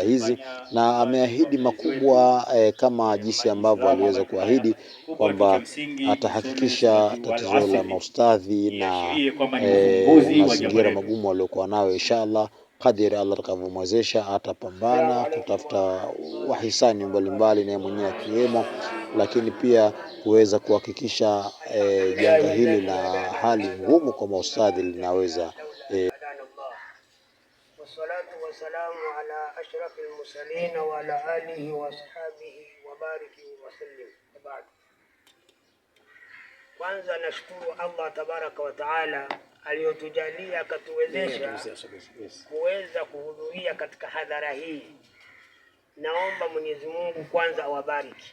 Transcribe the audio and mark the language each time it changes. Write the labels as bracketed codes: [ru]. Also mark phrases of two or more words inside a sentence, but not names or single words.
[sw] hizi, na ameahidi makubwa kama jinsi ambavyo aliweza kuahidi kwamba atahakikisha tatizo la maustadhi na mazingira magumu waliokuwa nayo inshallah kadiri Allah atakavyomwezesha atapambana kutafuta wahisani mbalimbali na mwenyewe akiwemo, lakini pia kuweza kuhakikisha janga hili la hali ngumu kwa maustadhi linaweza [ar] والصلاة والسلام على أشرف المرسلين وعلى آله وأصحابه وبارك وسلم. [sw] Kwanza nashukuru Allah [ar] تبارك وتعالى [sw] aliyotujalia akatuwezesha kuweza kuhudhuria katika hadhara hii. Naomba Mwenyezi Mungu kwanza awabariki.